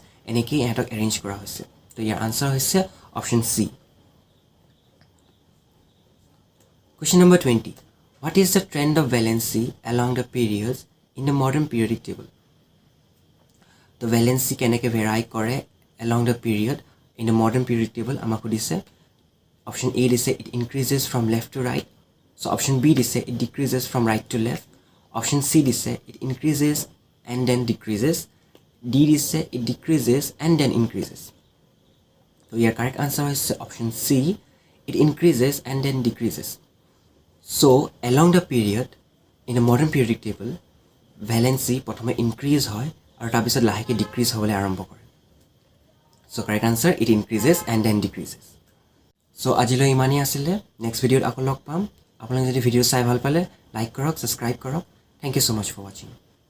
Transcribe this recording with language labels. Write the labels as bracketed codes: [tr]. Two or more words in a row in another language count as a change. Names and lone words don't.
[as] এনেকৈ ইহঁতক arrange কৰা হৈছে. [en] So your answer hoise option C. Question number 20. What is the trend of valency along the periods in the modern periodic table? The valency কেনেকৈ vary কৰে along the period in the modern periodic table [as] আমাক দিছে. [en] Option A দিছে it increases from left to right. So option B দিছে it decreases from right to left. Option C দিছে it increases and then decreases. D দিছে it decreases and then increases. So your correct answer is option C, it increases and then decreases. So along the period in the modern periodic table valency [as] প্ৰথমে increase হয় আৰু তাৰ পিছত লাহেকৈ decrease হ'বলৈ আৰম্ভ কৰে. [en] So correct answer, it increases and then decreases. [as] So আজিলৈ ইমানেই আছিলে. [en] next video'ত [as] আকৌ লগ পাম. আপোনালোকে যদি ভিডিঅ' চাই ভাল পালে লাইক কৰক, সাবস্ক্ৰাইব কৰক. [en] Thank you so much for watching.